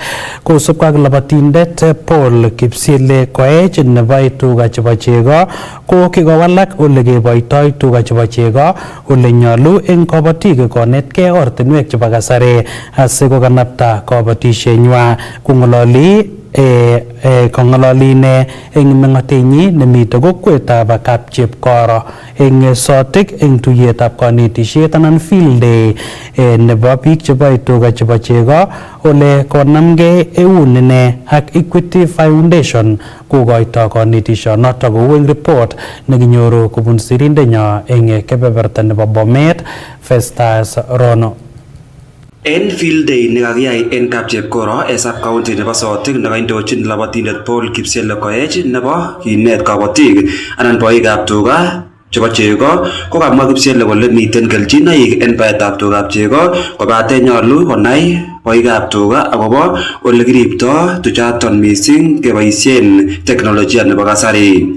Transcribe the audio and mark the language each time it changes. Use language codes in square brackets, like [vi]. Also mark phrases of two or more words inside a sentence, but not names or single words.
[kln] Kosubkei ak labatindet Paul Kipsile Koech nebo tuga chebo chego ko kikowalak ole keboitoi tuga chebo chego ole nyolu eng kabatik konetkei ortinwek chebo kasari asikokanapta kabatisienywa kong'ololi ine eng meng'otenyi nemite kokwetab Kapchepkoro eng Sotik eng tuyetab kanetisiet anan [en] field day [kln] nebo biik cheboe tuga chebo chego ole konamgei eun ine ak Equity Foundation kokoito kanetisionoto kou eng report nekinyoru kobun sirindenyo eng kebeberta nebo Bomet Festus Rono. En [en] field day [kln] nekakiyai en Kapchepkoro en [en] sub county [kln] nebo Sotik nekaindochin labatindet Paul Kipsele Koech nebo kinet kabatik anan boikab tuga chebo chego ko kamwa Kipsele kole miten kelchinoik en baetab tugab chego kobate nyolu konai boikab tuga akobo ole kiripto tuchaton mising keboisien teknolojia nebo kasari.